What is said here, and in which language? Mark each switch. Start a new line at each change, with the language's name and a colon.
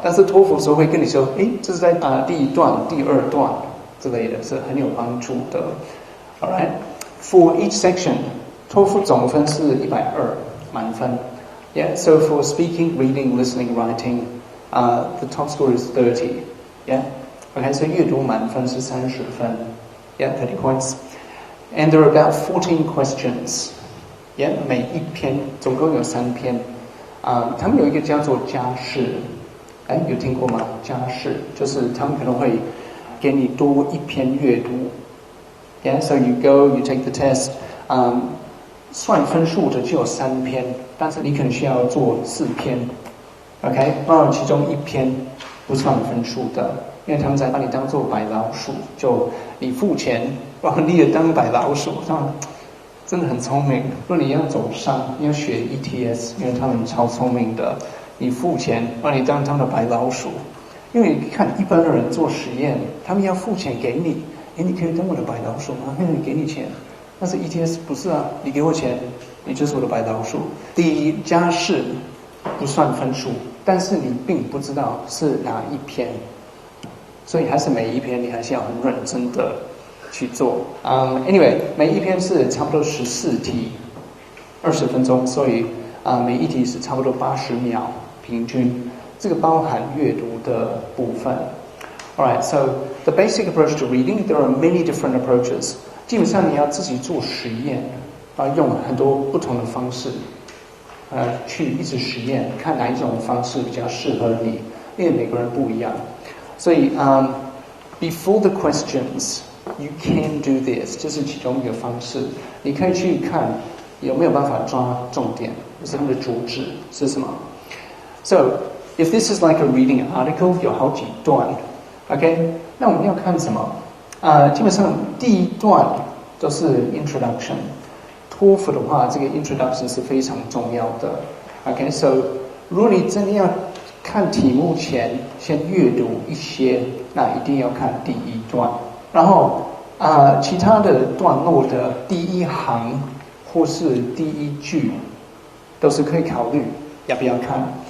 Chinese: 但是托福时候会跟你说，这是在第1段、第2段之类的，是很有帮助的。
English: Alright, for each section,
Chinese: 托福总分是120满分。
English: Yeah, so for speaking, reading, listening, writing, the top score is 30. Yeah, okay, so
Chinese: 阅读满分是30分。
English: Yeah, 30 points. And there are about 14 questions.
Chinese: Yeah, 每一篇总共有3篇。他们有一个叫做加试，有听过吗？加试就是他们可能会给你多1篇阅读。
English: Yeah, so you go, you take the test.
Chinese: 算分数的就有3篇，但是你可能需要做4篇。 OK， 那其中1篇不算分数的，因为他们在把你当做白老鼠，就你付钱，然后你也当白老鼠，真的很聪明。如果你要走上，你要学 ETS， 因为他们超聪明的，你付钱把你当他们的白老鼠。因为你看一般的人做实验，他们要付钱给你，你可以当我的白老鼠吗？给你钱，但是 ETS 不是啊，你给我钱，你就是我的白老鼠。第一，加试不算分数，但是你并不知道是哪一篇，所以还是每一篇你还是要很认真的去做。 Anyway， 每一篇是差不多14题，20分钟，所以每一题是差不多80秒平均。这个包含阅读的部分。
English: Alright, so the basic approach to reading, there are many different approaches.
Chinese: 基本上你要自己做实验，用很多不同的方式，去一直实验，看哪一种方式比较适合你，因为每个人不一样。
English: 所以before the questions, you can do this，
Chinese: 这是其中一个方式。你可以去看有没有办法抓重点，就是它的主旨是什么。
English: So if this is like a reading an article，
Chinese: 有好几段 ，OK， 那我们要看什么？基本上第一段都是 introduction。托福的话，这个 introduction 是非常重要的。OK，so 如果你真的要看题目前先阅读一些，那一定要看第一段。然后其他的段落的第一行或是第一句，都是可以考虑要不要看。